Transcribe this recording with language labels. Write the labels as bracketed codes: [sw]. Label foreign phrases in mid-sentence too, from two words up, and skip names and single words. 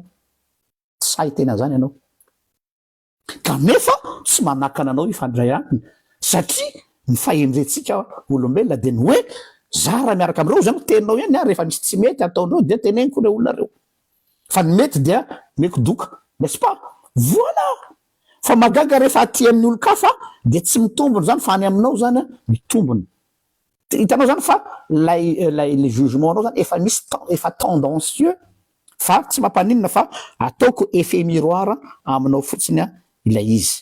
[mg] Say tena zany ianao, kanefa tsy manakana anao ifandray aminy, satria ny fahendrentsika olombelona de ny hoe za raha miaraka am'ireo zany teninao ihany rehefa misy tsy mety ataondreo de teneniko le olona reo, fa ny mety dia meko doka, [fr] n'est-ce pas? [mg] Voilà, fa magaga rehefa aty amin'ny olo-kafa de tsy mitombony zany fa any aminao zany mitombony. Hitanao zany fa le jugement anao zany efa misy efa tendancieux, fa tsy mampaninona fa ataoko [fr] effet miroir [mg] aminao fotsiny ilay izy.